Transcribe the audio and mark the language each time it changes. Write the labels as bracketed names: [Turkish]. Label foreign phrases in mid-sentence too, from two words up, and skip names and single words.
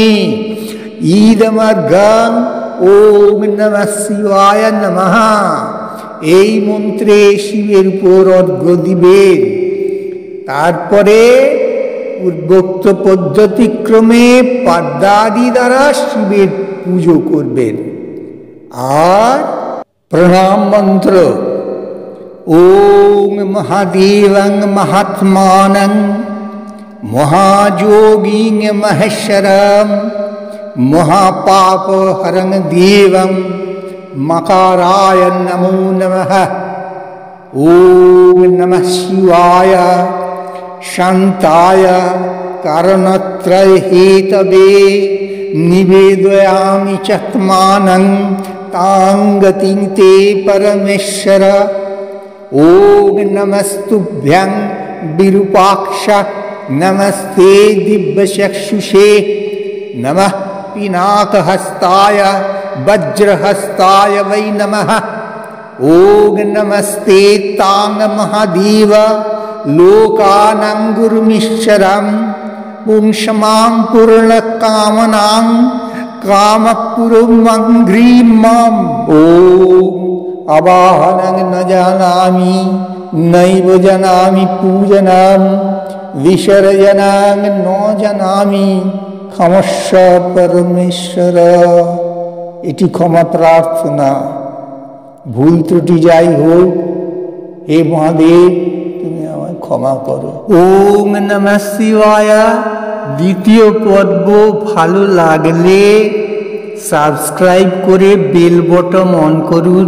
[Sanskrit] ইদমর্ঘ্যং ওম নমঃ শিবায় নমঃ, [Bangla] এই মন্ত্রে শিবের উপর অর্ঘ্য দিবেন। তারপরে পূর্বোক্ত পদ্ধতিক্রমে পদ্মাদি দ্বারা শিবের পুজো করবেন। আর প্রণাম মন্ত্র [Sanskrit] ওম মহাদেবং মহাত্মানং মহাযোগীং মহেশ্বরম মহাপাপহরং দেবং মকারায় নমো নমঃ। ওম নমঃ শিবায় শান্তায় কারণত্রয় হেতবে নিবেদয়ামি চাত্মানং তাং গতিং তে পরমেশ্বর। ওম নমস্তুভ্যং বিরূপাক্ষ নমস্তে দিব্যচক্ষুষে নমঃ পিনাকহস্তায় বজ্রহস্তায় वै नमः। ओम नमस्ते तांग महादेव लोकानां गुरुमीश्वरं पुंसमां पूर्णकामनां कामपुरुमङ्घ्रिमम्। ओम अवाहनं न जानामि नैव जानामि पूजनं विसर्जनं न जानामि क्षमस्व परमेश्वर। [Bangla] এটি ক্ষমা প্রার্থনা। ভুল ত্রুটি যাই হোক, হে মহাদেব তুমি আমায় ক্ষমা করো। [Sanskrit] ওম নমঃ শিবায়। [Bangla] দ্বিতীয় পর্ব ভালো লাগলে সাবস্ক্রাইব করে বেল বটন অন করুন।